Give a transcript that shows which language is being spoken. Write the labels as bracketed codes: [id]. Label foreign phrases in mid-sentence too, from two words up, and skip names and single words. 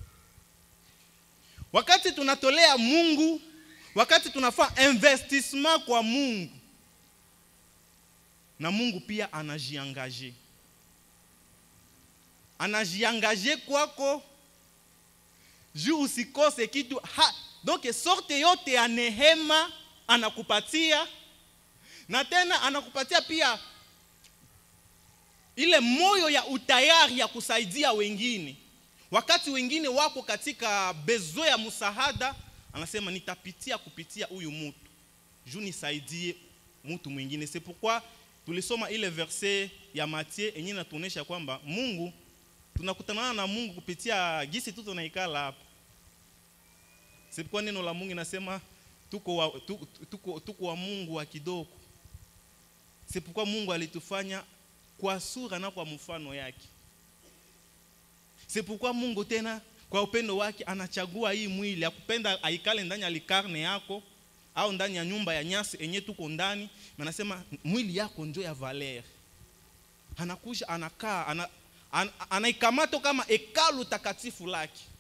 [sw] Wakati tunatolea Mungu, wakati tunafanya investissement kwa Mungu, na Mungu pia anajiangaje. Anajiangaje kwako juu usikose kitu. Donc sorte yote ya neema anakupatia, na tena anakupatia pia ile moyo ya utayari ya kusaidia wengine. Wakati wengine wako katika bezo ya msaada, anasema nitapitia kupitia huyu mtu juu nisaidie mtu mwingine. [fr] C'est pourquoi [sw] tulisoma ile verse ya Matthieu yenyewe inatuonesha kwamba Mungu, tunakutana na Mungu kupitia gisi tu tunaikala hapa. [fr] C'est pourquoi [sw] neno la Mungu inasema tuko wa Mungu wa kidogo. [fr] C'est pourquoi [sw] Mungu alitufanya kwa sura na kwa mfano yake. [fr] C'est pourquoi [sw] Mungu tena kwa upendo wake anachagua hii mwili akupenda aikale ndani ya likarne yako au ndani ya nyumba ya nyasi enye tuko ndani. Anasema mwili yako ndio ya valeur. Anakuja anakaa anaikamata kama hekalu takatifu lake.